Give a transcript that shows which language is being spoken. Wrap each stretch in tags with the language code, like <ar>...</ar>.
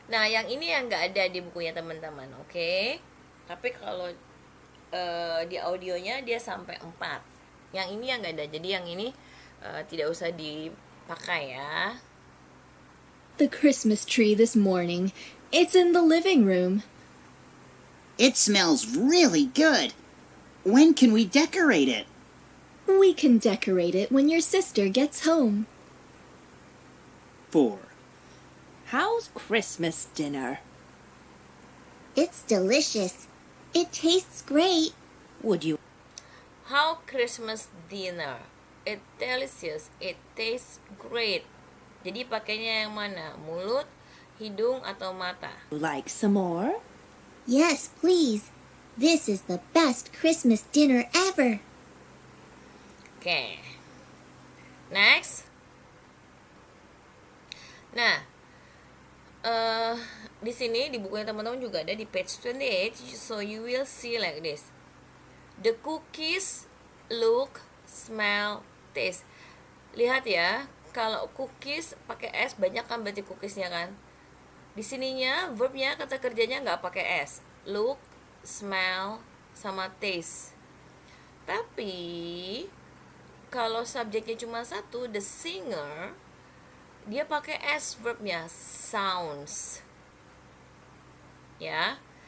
<id>Nah, yang ini yang nggak ada di bukunya teman-teman, oke? Tapi kalau di audionya dia sampai 4. Yang ini yang nggak ada, jadi yang ini tidak usah dipakai ya.</id> <en>the Christmas tree this morning. It's in the living room. It smells really good. When can we decorate it? We can decorate it when your sister gets home. 4, How's Christmas dinner? It's delicious. It tastes great. Would you How Christmas dinner? It delicious. It tastes great.</en> <id>Jadi pakainya yang mana? Mulut, hidung, atau mata?</id> <en>like some more? Yes, please. This is the best Christmas dinner ever. Oke. Next.</en> <id>Nah, di sini di bukunya teman-teman juga ada di page 28,</id> <en>so you will see like this. The cookies look, smell, taste.</en> <id>Lihat ya, kalau cookies pakai s banyak kan berarti cookiesnya kan. Di sininya verbnya kata kerjanya nggak pakai s. Look, smell, sama taste. Tapi kalau subjeknya cuma satu, the singer, dia pakai s verbnya, sounds. Ya.</id>